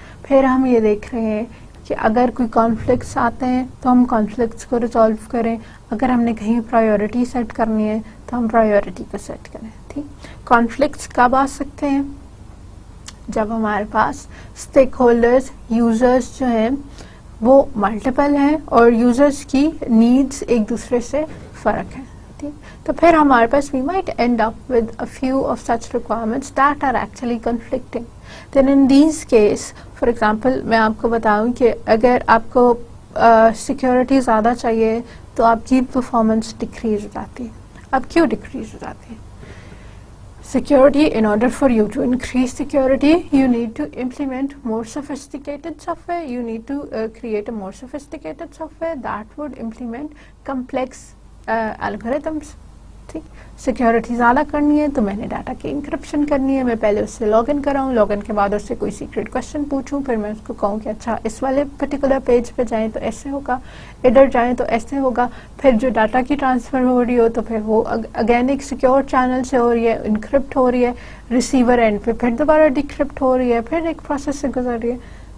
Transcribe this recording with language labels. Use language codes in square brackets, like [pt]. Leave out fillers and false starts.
[ur] پھر ہم یہ دیکھ رہے ہیں کہ اگر کوئی کانفلکٹس آتے ہیں تو ہم کانفلکٹس کو ریزالو کریں، اگر ہم نے کہیں پرائیورٹی سیٹ کرنی ہے تو ہم پرائیورٹی کو سیٹ کریں. ٹھیک، کانفلکٹس کب آ سکتے ہیں؟ جب ہمارے پاس اسٹیک ہولڈرز، یوزرز جو ہیں وہ ملٹیپل ہیں اور یوزرز کی نیڈس ایک دوسرے سے فرق ہیں. ٹھیک، تو پھر ہمارے پاس [en] we might end up with a few of such requirements that are actually conflicting. Then in these case, for example, [ur] میں آپ کو بتاؤں کہ اگر آپ کو سیکیورٹی زیادہ چاہیے تو آپ کی پرفارمنس ڈکریز ہو جاتی ہے. اب کیوں ڈکریز ہو جاتی ہے؟ [en] Security, in order for you to increase security, you need to implement more sophisticated software. You need to create a more sophisticated software that would implement complex algorithms. [ur] ٹھیک، security زیادہ کرنی ہے تو میں نے ڈاٹا کی انکرپشن کرنی ہے، میں پہلے اس سے لاگ ان کراؤں، لاگ ان کے بعد اس سے کوئی سیکرٹ کوشچن پوچھوں، پھر میں اس کو کہوں کہ اچھا اس والے پرٹیکولر پیج پہ جائیں تو ایسے ہوگا، ادھر جائیں تو ایسے ہوگا. پھر جو ڈاٹا کی ٹرانسفر ہو رہی ہو تو پھر وہ اگین ایک سیکیور چینل سے ہو رہی ہے، انکرپٹ ہو رہی ہے ریسیور اینڈ پہ، پھر دوبارہ ڈیکرپٹ ہو رہی ہے، پھر ایک پروسیس سے گزر رہی ہے.